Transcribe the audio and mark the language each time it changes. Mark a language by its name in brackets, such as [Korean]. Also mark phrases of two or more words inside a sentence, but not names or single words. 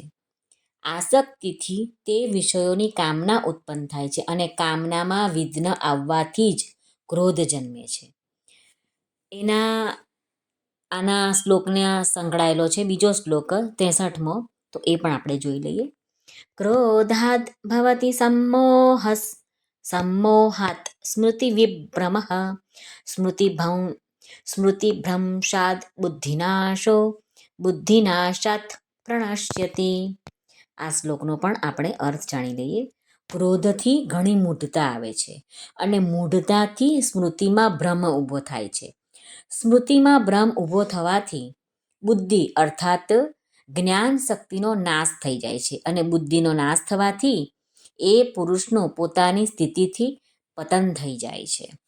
[Gujarati] આસક્તિથી તે વિષયોની કામના ઉત્પન્ન થાય છે અને કામનામાં વિઘ્ન આવવાથી જ ક્રોધ જન્મે છે. આના શ્લોકને સંકળાયેલો છે બીજો શ્લોક 63મો, તો એ પણ આપણે જોઈ લઈએ. [Sanskrit] क्रोधाद भवति सम्मोहात् स्मृतिविभ्रमः स्मृतिभ्रंशात् बुद्धिनाशात् પ્રણશ્યતિ. [Gujarati] આ શ્લોકનો પણ આપણે અર્થ જાણી લઈએ. ક્રોધથી ઘણી મૂઢતા આવે છે અને મૂઢતાથી સ્મૃતિમાં ભ્રમ ઊભો થાય છે. સ્મૃતિમાં ભ્રમ ઊભો થવાથી બુદ્ધિ અર્થાત જ્ઞાન શક્તિનો નાશ થઈ જાય છે અને બુદ્ધિનો નાશ થવાથી એ પુરુષનું પોતાની સ્થિતિથી પતન થઈ જાય છે.